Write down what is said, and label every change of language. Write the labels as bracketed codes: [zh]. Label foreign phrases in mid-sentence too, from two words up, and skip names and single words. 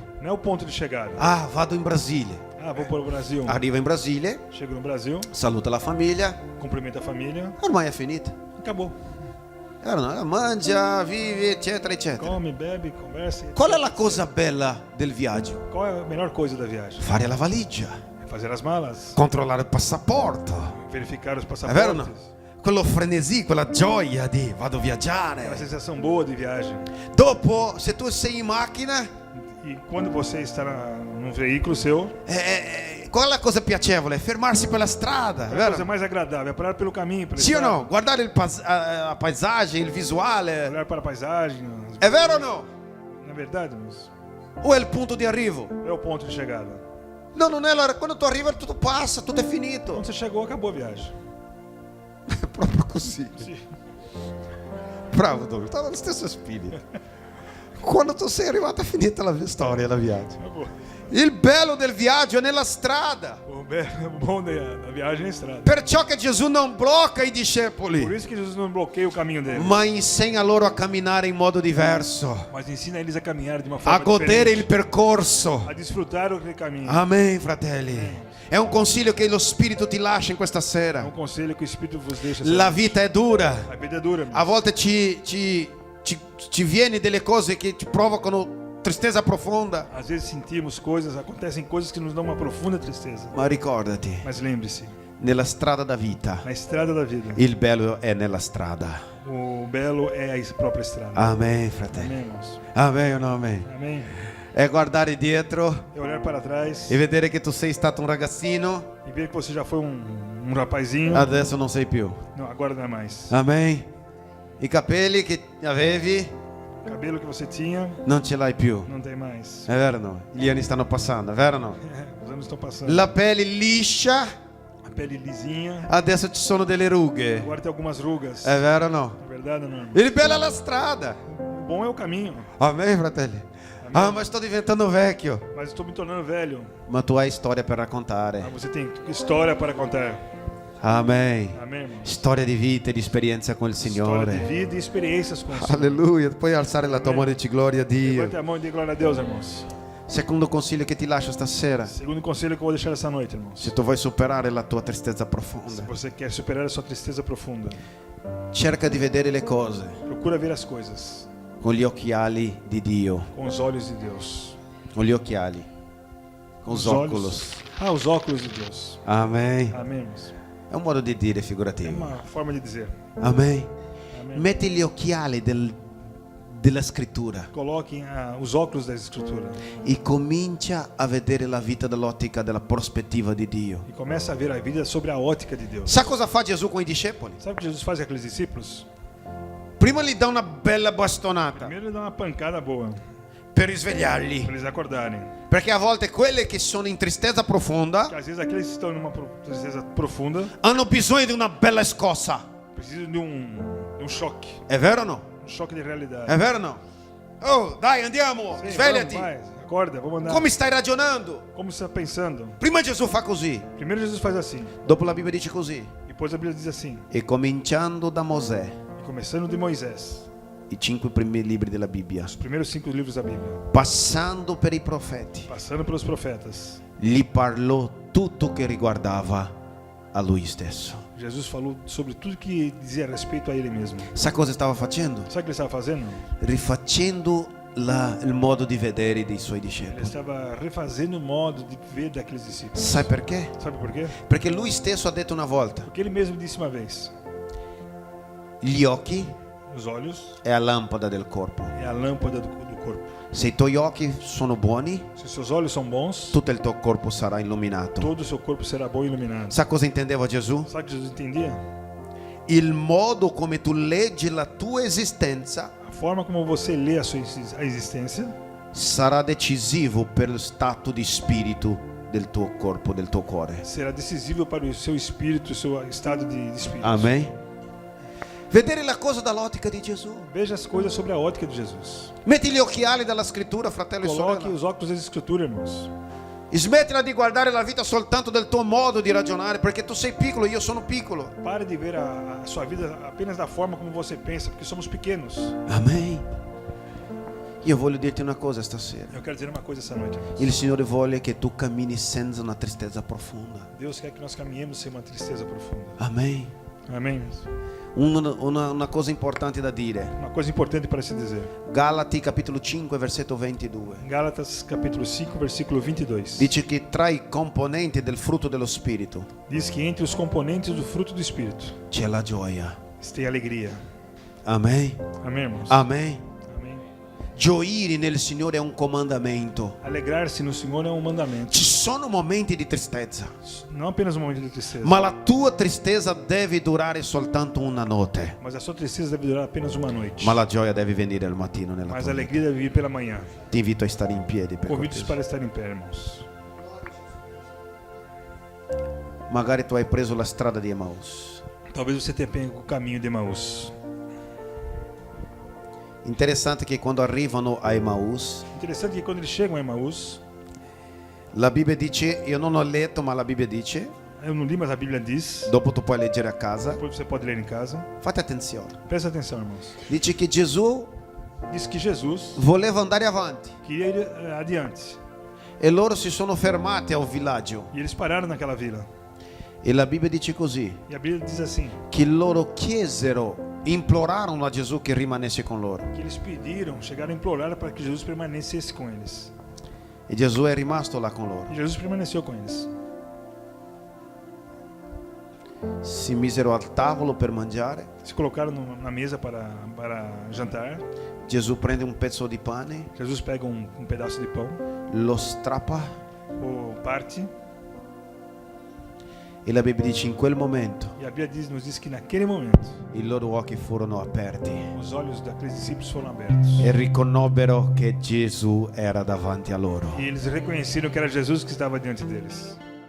[pt] Não é o ponto de chegada. [it] Ah, vado in Brasile. [pt] Ah, vou para o Brasil. [it] Arriva in Brasile, [pt] Chego no Brasil, [it] saluta la famiglia, [pt] cumprimento a família, [it] ormai è finita. [pt] acabou. [it] È vero o no? Mangia, vive, eccetera, eccetera. [pt] Come, bebe, conversa. [it] Qual è la cosa bella del viaggio? [pt] Qual é a melhor coisa da viagem? [it] Fare la valigia, [pt] É fazer as malas, [it] controllare il passaporto. [pt] verificar os [it] È vero o no? [pt] passaportes. [it] Quello frenesì, quella gioia di vado a [pt] Aquela [it] viaggiare. [pt] sensação boa de viagem. [it] Dopo, se tu sei in macchina, [pt] E quando você está num veículo seu, [it] qual è la cosa piacevole? Fermarsi per la strada, [pt] a coisa [it] vero? [pt] mais agradável é parar pelo caminho, pela [it] Sì o [pt] estrada, [it] no? Guardare a paesaggio, il visuale. [pt] olhar para a paisagem. [it] È vero o no? [pt] Na verdade, mas [it] O è il punto di arrivo? [pt] é o ponto de chegada. [it] No, non è l'ora. Quando tu arrivi tutto passa, tutto è finito. [pt] Quando você chegou, acabou a viagem. [it] È proprio così. [pt] Sim. [it] Bravo Douglas, sta nello stesso spirito. Quando tu sei arrivato è finita la storia, la viaggio. [pt] Acabou. [it] Il bello del viaggio è nella strada. [pt] O bom da viagem é a estrada. [it] Perciò che Gesù non blocca i [pt] Por [it] discepoli, [pt] isso que Jesus não bloqueia o caminho deles, [it] ma insegna loro a camminare in modo diverso, [pt] mas ensina eles a caminhar de uma a forma [it] godere il [pt] diferente, [it] percorso. [pt] a desfrutar aquele caminho. [it] Amen, fratelli. È un consiglio che lo Spirito ti lascia in questa [pt] É [it] sera. [pt] um conselho que o Espírito vos deixa. [it] La vita è dura. [pt] A vida é dura, [it] A volte ci viene delle cose che ci provocano tristezza profonda. [pt] Às vezes sentimos coisas, acontecem coisas que nos dão uma profunda tristeza. [it] Ma ricordati, [pt] Mas lembre-se, [it] nella strada da vita, [pt] na estrada da vida, [it] il bello è nella strada. [pt] o belo é a própria estrada. [it] Amen, fratelli. [pt] Amém, irmãos? [it] Amen o no amen? [pt] Amém. [it] è guardare dietro [pt] é olhar para trás [it] e vedere che tu sei stato un ragazzino, [pt] e ver que você já foi um rapazinho. [it] adesso non sei più. [pt] Não, agora não é mais. [it] Amen. I capelli che avevi [pt] O cabelo que você tinha, [it] non ce l'hai più. [pt] não tem mais. [it] È vero o no? Gli anni stanno passando, è vero o no? [pt] Os anos estão passando. [it] La pelle liscia, [pt] A pele lisinha. [it] adesso ci sono delle rughe. [pt] Agora tem algumas rugas. [it] È vero o no? [pt] É verdade ou não? [it] Il bello è la strada. [pt] O bom é o caminho. [it] Amen, fratelli. Ah, ma sto diventando vecchio. [pt] Mas estou me tornando velho. [it] Ma tu hai storia per raccontare. [pt] Mas você tem história para contar. [it] Amen. [pt] Amém, irmãos? [it] Storia di vita e di esperienza con il [pt] História de [it] Signore. [pt] vida e experiências com o Senhor. [it] Alleluia. Puoi alzare la tua mano e dici gloria a Dio. [pt] Levante a mão e dê glória a Deus, irmãos. [it] Secondo consiglio che ti lascio stasera. [pt] Segundo conselho que eu vou deixar essa noite, irmãos. [it] Se tu vuoi superare la tua tristezza [pt] Se [it] profonda, [pt] você quer superar a sua tristeza profunda, [it] cerca di vedere le cose [pt] procura ver as coisas [it] con gli occhiali di Dio. [pt] com os olhos de Deus. [it] Con gli occhiali. Con [pt] Os [it] gli [pt] oculos. Ah, os óculos de Deus. [it] Amen. [pt] Amém, irmãos? [it] È un modo di dire [pt] É [it] figurativo. [pt] uma forma de dizer. [it] Amen. [pt] Amém. [it] Metti gli occhiali della scrittura [pt] Coloquem os óculos da Escritura [it] e comincia a vedere la vita dall'ottica della prospettiva di Dio. [pt] e começa a ver a vida sobre a ótica de Deus. [it] Sa cosa fa Gesù con i discepoli? [pt] Sabe o que Jesus faz com aqueles discípulos? [it] Prima gli dà una bella bastonata [pt] Primeiro ele dá uma pancada boa [it] per risvegliarli, [pt] para eles acordarem. [it] perché a volte quelle che sono in tristezza profonda [pt] Porque às vezes aqueles que estão numa tristeza profunda [it] hanno bisogno di una bella scossa. [pt] precisam de um choque, [it] È vero o no? [pt] um choque de realidade. [it] È vero o no? Oh, dai, andiamo, [pt] Sim, [it] svegliati. [pt] vamos, vai, acorda, vamos andar. [it] Come stai ragionando? [pt] Como você está pensando? [it] Prima Gesù fa così, [pt] Primeiro Jesus faz assim, [it] dopo la Bibbia dice così. [pt] depois a Bíblia diz assim, [it] E cominciando da Mosè, [pt] e começando de Moisés, [it] i 5 primi libri della Bibbia, [pt] os primeiros 5 livros da Bíblia, [it] passando per i profeti, [pt] passando pelos profetas, [it] gli parlò tutto che riguardava a lui stesso. [pt] Jesus falou sobre tudo que dizia a respeito a ele mesmo. [it] Sa cosa stava facendo? [pt] Sabe o que ele estava fazendo? [it] Rifacendo il modo di vedere dei suoi [pt] Ele [it] discepoli. [pt] estava refazendo o modo de ver daqueles discípulos. [it] Sai perché? [pt] Sabe por quê? [it] Perché lui stesso ha detto una volta, [pt] Porque ele mesmo disse uma vez: [it] gli occhi [pt] os olhos [it] è la lampada del corpo. [pt] é a lâmpada do corpo. [it] Se i tuoi occhi sono buoni, [pt] Se os seus olhos são bons, [it] tutto il tuo corpo sarà illuminato. [pt] todo o seu corpo será bom e iluminado. [it] Sa cosa intendeva Gesù? [pt] Sabe o que Jesus entendia? [it] Il modo come tu leggi la tua esistenza [pt] A forma como você lê a sua existência [it] sarà decisivo per lo stato di spirito del tuo corpo, del tuo cuore. [pt] será decisivo para o seu espírito, o seu estado de espírito. [it] Amen. Vedere la cosa dall'ottica di Gesù. [pt] Veja as coisas sobre a ótica de Jesus. [it] Metti gli occhiali dalla scrittura, fratello e [pt] Coloque [it] sorella. [pt] os óculos das Escrituras, irmãos. [it] Smettila di guardare la vita soltanto del tuo modo di ragionare, perché tu sei piccolo, io sono piccolo. [pt] Pare de ver a sua vida apenas da forma como você pensa, porque somos pequenos. [it] Amen. Io voglio dirti una cosa stasera. [pt] Eu quero dizer uma coisa essa noite, irmãos. [it] Il Signore vuole che tu cammini senza una tristezza profonda. [pt] Deus quer que nós caminhemos sem uma tristeza profunda. [it] Amen. [pt] Amém, irmãos? [it] Una cosa importante da dire. [pt] Uma coisa importante para se dizer. [it] Galati capitolo 5 versetto 22. [pt] Em Gálatas capítulo 5, versículo 22. [it] Dice che tra i componenti del frutto dello Spirito [pt] Diz que entre os componentes do fruto do Espírito [it] c'è la gioia. [pt] tem alegria. [it] Amen. [pt] Amém, irmãos? [it] Amen. [pt] Amém. [it] Gioire nel Signore è un comandamento. [pt] Alegrar-se no Senhor é um mandamento. [it] Ci sono momenti di tristezza, [pt] Não apenas um momento de tristeza, [it] ma la tua tristezza deve durare soltanto una notte. [pt] mas a sua tristeza deve durar apenas uma noite. [it] Ma la gioia deve venire al mattino nella [pt] Mas [it] tua [pt] a [it] vita. [pt] alegria deve vir pela manhã. [it] Ti invito a stare in piedi per [pt] Convido-os [it] cortesia. [pt] para estar em pé, irmãos. [it] Magari tu hai preso la strada di Emmaus. [pt] Talvez você tenha pego o caminho de Emaús. [it] Interessante che quando arrivano a Emmaus, [pt] Interessante que quando eles chegam a Emaús, [it] la Bibbia dice, io non ho letto, ma la Bibbia dice, [pt] eu não li, mas a Bíblia diz, [it] dopo tu puoi leggere a casa, [pt] depois você pode ler em casa. [it] fate attenzione. [pt] Presta atenção, irmãos. [it] Dice che Gesù [pt] Diz que Jesus [it] voleva andare avanti [pt] queria ir adiante. [it] e loro si sono fermati a un villaggio. [pt] E eles pararam naquela vila. [it] E la Bibbia dice così, [pt] E a Bíblia diz assim, [it] che loro chiesero, implorarono a Gesù che rimanesse con loro. [pt] que eles pediram, chegaram a implorar para que Jesus permanecesse com eles. [it] E Gesù è rimasto là con loro. [pt] E Jesus permaneceu com eles. [it] si misero al tavolo per mangiare. [pt] se colocaram na mesa para jantar. [it] Gesù prende un pezzo di pane, [pt] Jesus pega um pedaço de pão, [it] lo strappa [pt] ou parte, [it] e la Bibbia dice in quel momento [pt] e a Bíblia nos diz que naquele momento [it] i loro occhi furono aperti [pt] os olhos daqueles discípulos foram abertos. [it] e riconobbero che Gesù era davanti a loro. [pt] E eles reconheceram que era Jesus que estava diante deles.